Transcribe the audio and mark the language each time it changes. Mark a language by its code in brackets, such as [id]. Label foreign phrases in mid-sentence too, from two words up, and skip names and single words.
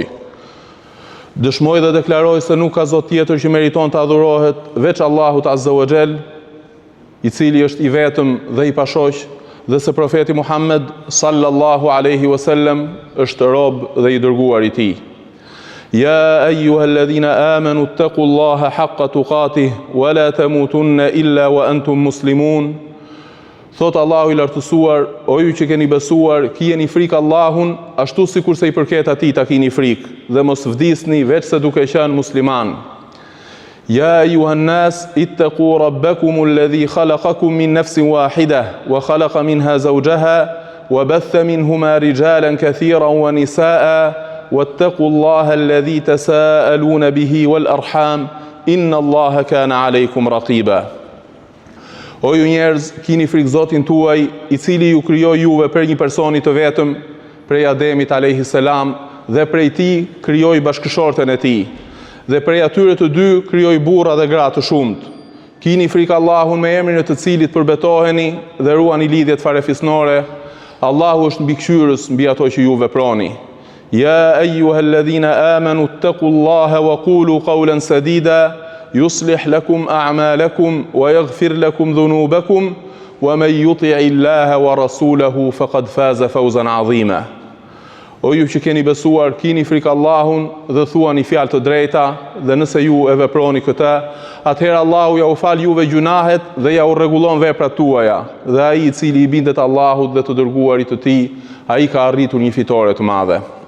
[sq] Dëshmoj dhe deklaroj se nuk ka Zot tjetër që meriton të adhurohet veç Allahut [ar] عز وجل, [sq] i cili është i vetëm dhe i pashoq, dhe se profeti Muhammed [ar] صلى الله عليه وسلم [sq] është rob dhe i dërguar i Tij. [ar] يا أيها الذين آمنوا اتقوا الله حق تقاته ولا تموتن إلا وأنتم مسلمون. [sq] Thot Allahu i lartësuar, o ju që keni besuar, kijeni frikë Allahun, ashtu sikur se i përket atij ta keni frikë, dhe mos vdisni veç se duke qenë musliman. [ar] يا أيها الناس اتقوا ربكم الذي خلقكم من نفس واحدة وخلق منها زوجها وبث منهما رجالا كثيرا ونساء واتقوا الله الذي تساءلون به والأرحام إن الله كان عليكم رقيبا. [sq] O ju njerëz, kini frikë Zotin tuaj, i cili ju krijoi juve për një personi të vetëm, prej Ademit [ar] عليه السلام, [sq] dhe prej tij krijoi bashkëshorten e tij. Dhe prej atyre të dy krijoi burra dhe gra të shumt. Kini frikë Allahun me emrin e të cilit përbetoheni dhe ruani lidhjet farefisnore. Allahu është mbikëqyrës mbi ato që ju veproni. [ar] يا أيها الذين آمنوا اتقوا الله وقولوا قولا سديدا يصلح لكم أعمالكم ويغفر لكم ذنوبكم ومن يطع الله ورسوله فقد فاز فوزا عظيما. [sq] O ju që keni besuar, kini frikë Allahun dhe thuani fjalë të drejta, dhe nëse ju e veproni këtë, atëherë Allahu ja u fal juve gjunahet dhe ja u rregullon veprat tuaja, dhe ai i cili i bindet Allahut dhe të dërguarit të Tij, ai ka arritur një fitore të madhe.